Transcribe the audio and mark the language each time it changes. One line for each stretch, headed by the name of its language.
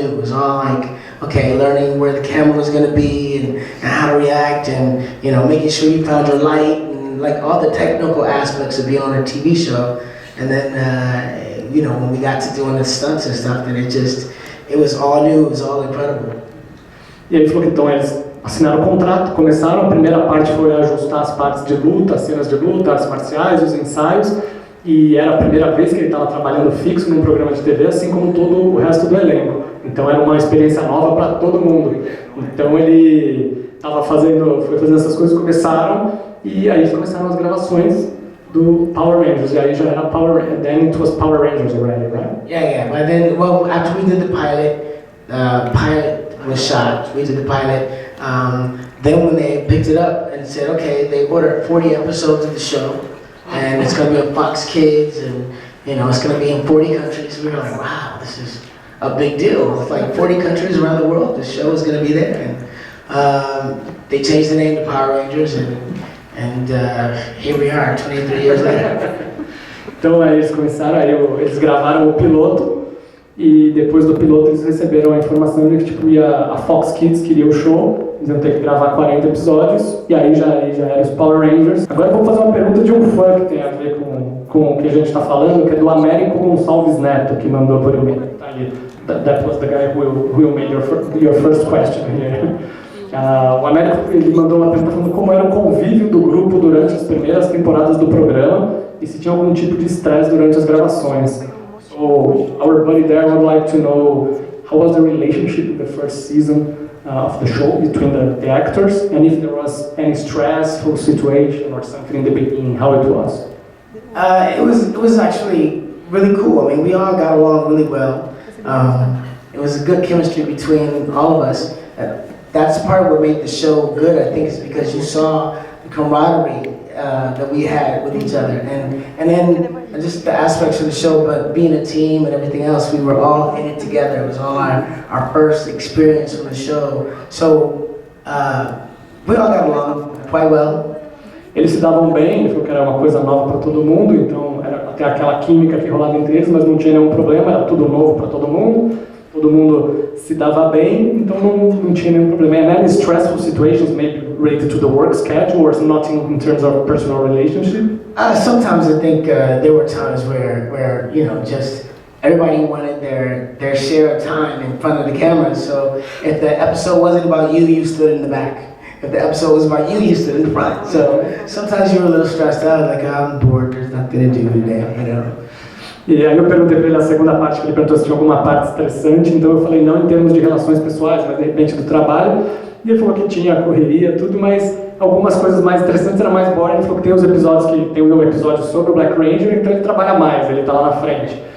English: It was all like, okay, learning where the camera was going to be and how to react, and making sure you found your light, and like all the technical aspects of being on a TV show. And then when we got to doing the stunts and stuff, then it was all new, it was all incredible.
Portuguese: E ele falou que então eles assinaram o contrato, começaram, a primeira parte foi ajustar as partes de luta, as cenas de luta, artes marciais, os ensaios, e era a primeira vez que ele estava trabalhando fixo num programa de TV, assim como todo o resto do elenco. Então era uma experiência nova para todo mundo. Então ele foi fazendo essas coisas, começaram, e aí começaram as gravações do Power Rangers, e aí já era
English: then it was Power Rangers already, right? Yeah. But then, after we did the pilot was shot, we did the pilot, then when they picked it up and said, okay, they ordered 40 episodes of the show, and it's going to be on Fox Kids, and it's going to be in 40 countries. We were like, wow, this is a big deal. It's like 40 countries around the world, the show is going to be there. And they changed the name to Power Rangers, and here we are, 23 years later.
Portuguese: Então eles eles gravaram o piloto, e depois do piloto eles receberam a informação de que a Fox Kids queria o show, eles iam ter que gravar 40 episódios, e aí já eram os Power Rangers. Agora eu vou fazer uma pergunta de um fã que tem a ver com o que a gente está falando, que é do Américo Gonçalves Neto, que mandou por e-mail. Tá ali.
English: That was the guy who made your first question here.
Portuguese: O Américo ele mandou uma pergunta falando como era o convívio do grupo durante as primeiras temporadas do programa e se tinha algum tipo de estresse durante as gravações.
English: So our buddy there would like to know how was the relationship in the first season of the show between the actors, and if there was any stressful situation or something in the beginning, how it was. It was actually really cool. I mean, we all got along really well. It was a good chemistry between all of us. That's part of what made the show good, I think, is because you saw the camaraderie that we had with each other, and then just the aspects of the show, but being a team and everything else, we were all in it together. It was all our first experience from the show, so we all got along quite well.
Portuguese: Eles se davam bem, ele falou que era uma coisa nova para todo mundo, então era até aquela química que rolava entre eles, mas não tinha nenhum problema, era tudo novo para todo mundo se dava bem, então não tinha nenhum problema.
English: And any stressful situations maybe related to the work schedule or nothing in terms of personal relationship? Sometimes I think there were times where just everybody wanted their share of time in front of the camera, so if the episode wasn't about you, you stood in the back. If the episode was about you, you stood in the front. So sometimes you were a little stressed out, like, I'm bored, there's nothing to do today,
Portuguese: E aí eu perguntei para ele a segunda parte, que ele perguntou se tinha alguma parte estressante, então eu falei não em termos de relações pessoais, mas de repente do trabalho. E ele falou que tinha a correria, tudo, mas algumas coisas mais interessantes eram mais boring. Ele falou que tem os episódios que tem um episódio sobre o Black Ranger, então ele trabalha mais, ele tá lá na frente.